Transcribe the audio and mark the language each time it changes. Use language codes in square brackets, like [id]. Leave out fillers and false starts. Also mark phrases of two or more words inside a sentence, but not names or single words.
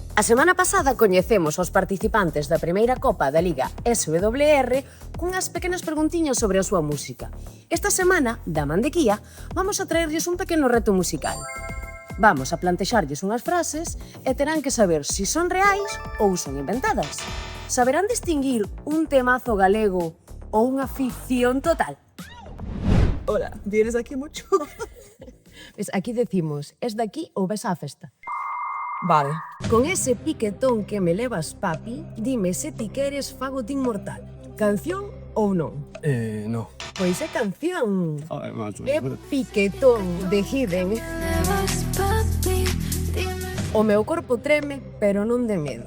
[gl] A semana pasada coñecemos os participantes da primeira Copa da Liga SWR cunhas pequenas preguntiñas sobre a súa música. Esta semana, da mandequía, vamos a traerlles un pequeno reto musical. Vamos a plantexarlles unhas frases e terán que saber se son reais ou son inventadas. Saberán distinguir un temazo galego ou unha ficción total? [es] Hola, ¿vienes aquí mucho? Pues aquí decimos, [gl] es de aquí ou ves á festa? Vale. Con ese piquetón que me levas, papi, dime se ti queres fagote inmortal. Canción ou non? [es] No. [gl] Pois é canción. Ay, macho. É piquetón de Hidden. O meu corpo treme, pero non de medo.